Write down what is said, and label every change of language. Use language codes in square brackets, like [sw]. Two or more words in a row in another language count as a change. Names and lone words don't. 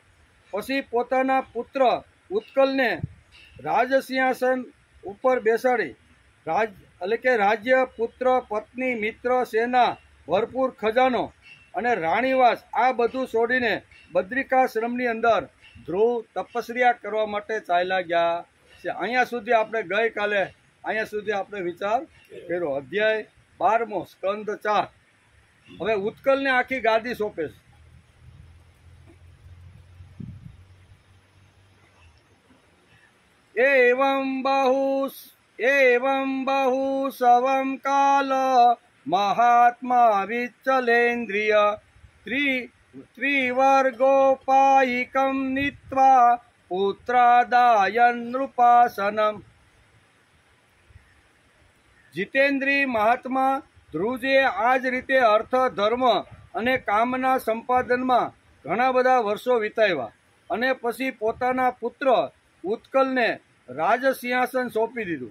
[gu] પછી પોતાના પુત્ર ઉત્કલને રાજસિંહાસન ઉપર બેસાડી એટલે કે રાજ્ય, પુત્ર, પત્ની, મિત્ર, સેના, ભરપૂર ખજાનો અને રાણીવાસ આ બધું છોડીને બદ્રિકાશ્રમની અંદર ધ્રુવ તપસ્યા કરવા માટે ચાલ્યા ગયા છે. અહીંયા સુધી આપણે વિચાર કર્યો. અધ્યાય 12મો, સ્કંદ 4. હવે ઉત્કલને આખી ગાદી સોંપે છે. [sa] एवं बहु सवं काल महात्मा विचलेन्द्रिय त्रिवर्गोपायिकं नीत्वा पुत्रादायन् नृपासनम्. [gu] જીતેન્દ્રી મહાત્મા ધ્રુવજીએ આ જ રીતે અર્થ, ધર્મ અને કામના સંપાદનમાં ઘણા બધા વર્ષો વિતાવ્યા અને પછી પોતાના પુત્ર ઉત્કલને રાજસિંહાસન સોંપી દીધું.